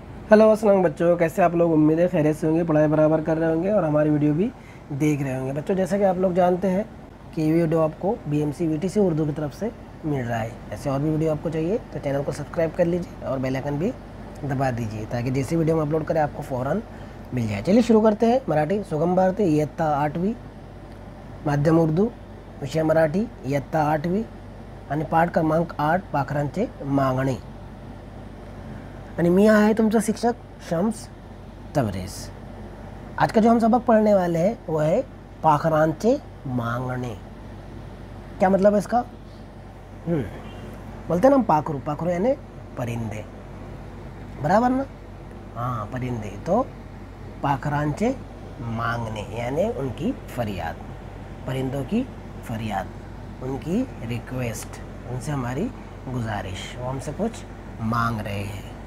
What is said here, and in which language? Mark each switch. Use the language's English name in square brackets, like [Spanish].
[Hindi] Hello अस्सलाम बच्चों, कैसे आप लोग? उम्मीद है खैरियत से होंगे, पढ़ाई बराबर कर रहे होंगे और हमारी वीडियो भी देख रहे होंगे। बच्चों, जैसा कि आप लोग जानते हैं कि ये वीडियो आपको BMC VTC उर्दू की तरफ से मिल रहा है। ऐसे और भी वीडियो आपको चाहिए तो चैनल को सब्सक्राइब कर लीजिए और बेल आइकन भी दबा दीजिए ताकि जैसे वीडियो हम अपलोड करें आपको फ़ौरन मिल जाए। चलिए शुरू करते हैं। [Marathi] मराठी सुगम भारती इयत्ता 8वी, माध्यम उर्दू, विषय मराठी इयत्ता 8वी आणि पाठ क्रमांक 8 पाखरांचे मागणे। आणि मी आहे तुमचा शिक्षक शम्स तबरेज़। [Hindi] आज का जो हम सबक पढ़ने वाले हैं वो है पाखरांचे मांगणे। क्या मतलब है इसका? बोलते हैं ना हम पाखरू, पाखरू यानी परिंदे, बराबर ना? हाँ, परिंदे। तो पाखरांचे मांगने यानी उनकी फरियाद, परिंदों की फरियाद, उनकी रिक्वेस्ट, उनसे हमारी गुजारिश, वो हमसे कुछ मांग रहे हैं।